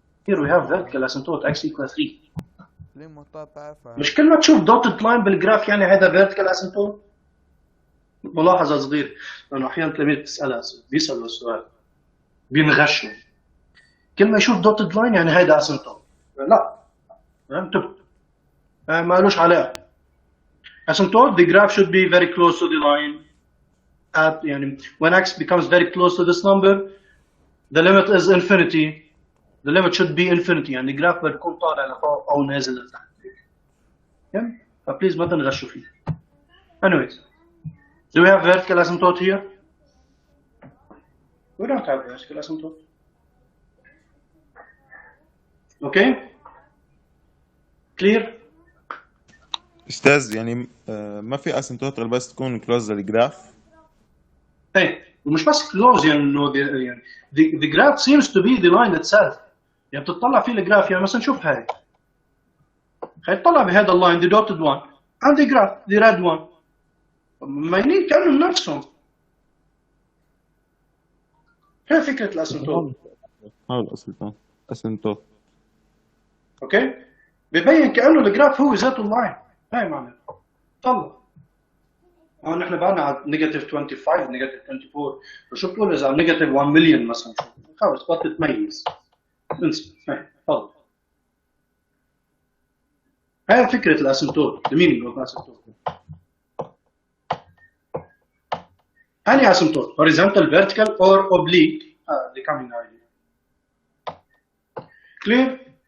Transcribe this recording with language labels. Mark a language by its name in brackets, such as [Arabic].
[English] Here we have vertical asymptote x equal 3. [Arabic] ليه مقطع مش كل ما تشوف dotted line بالجراف يعني هذا vertical asymptote؟ ملاحظة صغيرة لأنه أحيانا تلاميذ بتسألها بيسألوا السؤال بينغشوا. كل ما يشوف dotted line يعني هيدا asymptote. لا انتبه ما لوش علاقة. [English] Asymptote, the graph should be very close to the line. At يعني when x becomes very close to this number, the limit is infinity. The limit should be infinity. [Arabic] يعني الجراف بتكون طالع لفوق أو نازل لتحت. يعني فبليز ما تنغشوا فيه. [English] Anyways, do we have vertical asymptote here? We don't have vertical asymptote. Okay clear. [Arabic] استاذ يعني ما في اسيمتوت غير بس تكون كلوز للجراف. ايه ومش بس كلوز، يعني انه يعني [English] the graph seems to be the line itself. [Arabic] يعني بتطلع فيه الجراف، يعني مثلا شوف هاي تطلع بهذا اللاين [English] the dotted one and the graph the red one [Arabic] مايلين كانوا نفسهم. هي فكره الاسيمتوت. هذا الاسيمتوت. اوكي ببين كانه الجراف هو ذاته اللاين. هاي معناته طلع هون نحن بعدنا على نيجاتيف 25 نيجاتيف 24. شو بتقول اذا نيجاتيف 1 مليون مثلا؟ خلص بطل تميز انسى. تفضل. هاي فكره الاسيمتوت. [English] the meaning of asymptote. Any asymptote, horizontal, vertical, or oblique, the coming idea. Clear?